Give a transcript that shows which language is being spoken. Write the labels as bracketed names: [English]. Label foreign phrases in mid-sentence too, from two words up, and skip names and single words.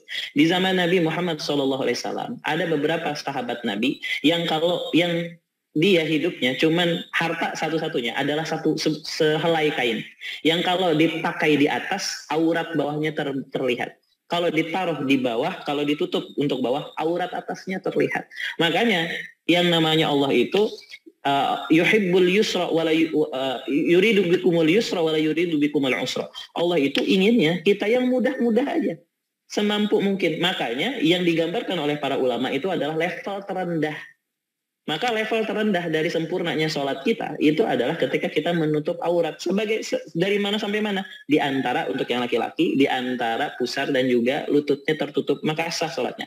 [Indonesian] Di zaman Nabi Muhammad SAW ada beberapa sahabat Nabi yang dia hidupnya cuman harta satu-satunya adalah satu sehelai kain yang kalau dipakai di atas aurat bawahnya terlihat. Kalau ditaruh di bawah, kalau ditutup untuk bawah, aurat atasnya terlihat. Makanya yang namanya Allah itu [Arabic] يحب اليسر ولا يريد بكم اليسر ولا يريد بكم العسر. [Indonesian] Allah itu inginnya kita yang mudah-mudah aja, semampu mungkin. Makanya yang digambarkan oleh para ulama itu adalah level terendah. Maka level terendah dari sempurnanya sholat kita itu adalah ketika kita menutup aurat. Dari mana sampai mana? Di antara, untuk yang laki-laki, di antara pusar dan juga lututnya tertutup, maka sah sholatnya.